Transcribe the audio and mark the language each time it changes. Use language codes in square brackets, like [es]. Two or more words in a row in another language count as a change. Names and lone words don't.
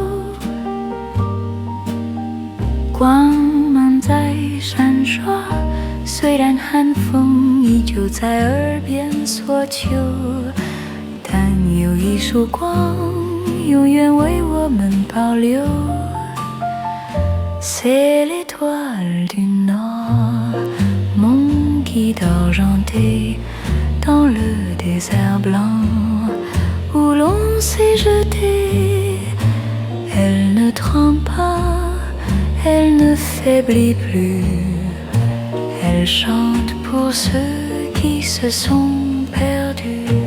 [zh] 光芒在闪烁，虽然寒风依旧在耳边索求，但有一束光永远为我们保留。 [fr] C'est l'étoile du Nord, mon guide argenté dans le désert blanc où l'on s'est jeté. Elle ne tremble pas, elle ne faiblit plus, elle chante pour ceux qui se sont perdus.